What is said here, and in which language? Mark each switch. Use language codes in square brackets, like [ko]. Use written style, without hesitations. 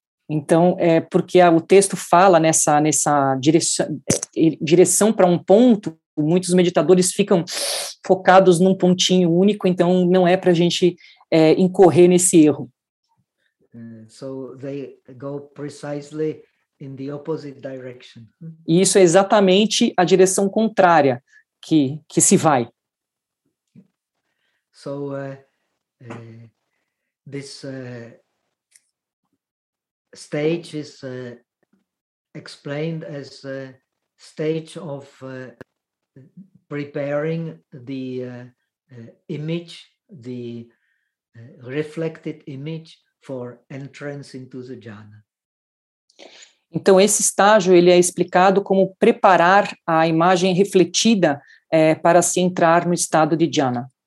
[pt] Então, porque o texto fala nessa direção para um ponto, muitos meditadores ficam focados num pontinho único, então não é para a gente incorrer nesse erro. [en] So they go precisely in the opposite direction. [pt] E isso é exatamente a direção contrária que se vai. [en] So, this stage is explained as a stage of preparing the image, the reflected image for entrance into the jhana. [pt] Então esse estágio ele é explicado como preparar a imagem refletida para se entrar no estado de jhana.